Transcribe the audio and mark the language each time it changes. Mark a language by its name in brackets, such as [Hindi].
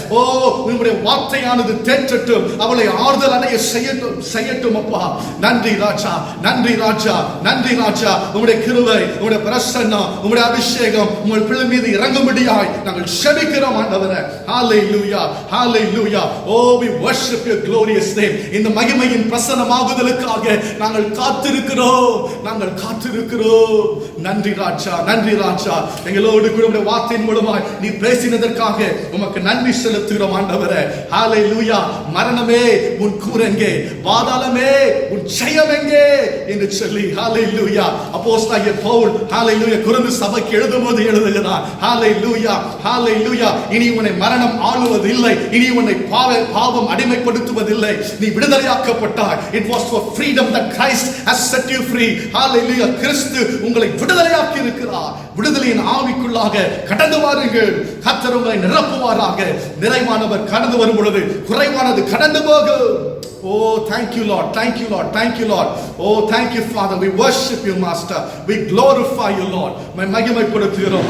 [Tamil] ஓ உம்முடைய வார்த்தையானது தேற்றட்டும், அவளை ஆறுதல் அடைய செய்யட்டும் அப்பா. நன்றி ராஜா, நன்றி ராஜா, நன்றி ராஜா. உம்முடைய கிருபை, உம்முடைய பிரசன்னம், உம்முடைய அபிஷேகம் உங்கள் பிள்ளை மீது இறங்கும்படியாய் நாங்கள் செபிக்கிறோம் ஆண்டவரே. ஹalleluya, hallelujah. [English] Oh we worship your glorious name. [Tamil] இந்த மகிமையின் பிரசன்னமாகுதலுக்காக நாங்கள் காத்திருக்கிறோம், நாங்கள் காத்திருக்கிறோம். நன்றி ராஜா, நன்றி ராஜா. எங்களோடு கூட உம்முடைய வார்த்தையின் மூலமாய் நீ பேசினதற்காக உமக்கு நன்றி செலுத்துகிறோம் ஆண்டவரே. ஹalleluya. மரணமே உன் கூரெங்கே, பாதாளமே உன் ஜெயம் எங்கே என்று சொல்லி ஹalleluya அப்போஸ்தலனாகிய பவுல் ஹalleluya கொரிந்து சபைக்கு எழுதும்போது எழுதுகிறார். ஹalleluya, ஹalleluya. இனி உன்னை மரணம் ஆளுவதில்லை, இனி உன்னை பாவம் அடிமைப்படுத்துவதில்லை, நீ விடுதலையாக்கப்பட்டாய். [English] It was for freedom that Christ has set you free. Hallelujah. [Tamil] கிறிஸ்து உங்களை விடுதலையாக்கி இருக்கிறார். விடுதலையின் ஆவிக்குள்ளாக கடந்து வாருங்கள். கர்த்தர் உங்களை நிரப்புவாராக. நிறைவானவர் கடந்து வரும் பொழுது குறைவானது கடந்து போகும். [English] Oh, thank you Lord, thank you Lord, thank you Lord. Oh, thank you Father. We worship you Master. We glorify you Lord. [Tamil] மகிமைப்படுத்துகிறோம்.